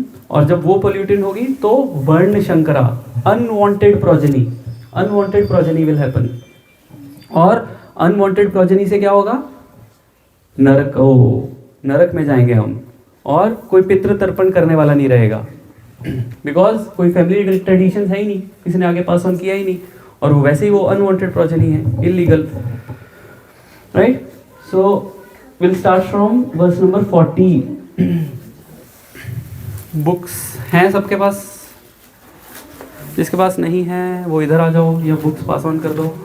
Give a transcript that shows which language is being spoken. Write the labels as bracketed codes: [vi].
[hi] और जब वो पोल्यूटेड होगी तो वर्ण Shankara, [en] unwanted progeny will happen, [hi] और अनवांटेड प्रोजेनी से क्या होगा, नरक में जाएंगे हम, और कोई पितृ तर्पण करने वाला नहीं रहेगा, बिकॉज कोई फैमिली ट्रेडिशन है ही नहीं, किसी ने आगे पास ऑन किया ही नहीं, और वो वैसे ही वो अनवांटेड प्रोजेनी है, illegal, right. [en] So we'll start from verse number 40. [hi] Books हैं सबके पास, जिसके पास नहीं है वो इधर आ जाओ या बुक्स पास ऑन कर दो.